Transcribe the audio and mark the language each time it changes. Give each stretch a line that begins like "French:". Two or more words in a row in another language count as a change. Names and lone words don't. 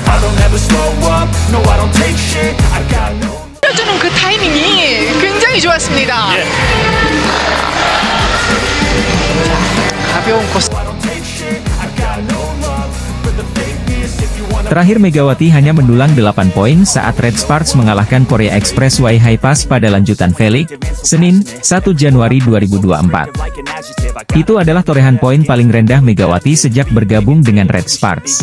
English: don't ever slow up, no I don't take shit, I got no.
Korean: 주는 그 타이밍이 굉장히 좋았습니다. 가벼운 코스.
Indonesian: Terakhir Megawati hanya mendulang 8 poin saat Red Sparks mengalahkan Korea Expressway Hi-Pass pada lanjutan Felix, Senin, 1 Januari 2024. Itu adalah torehan poin paling rendah Megawati sejak bergabung dengan Red Sparks.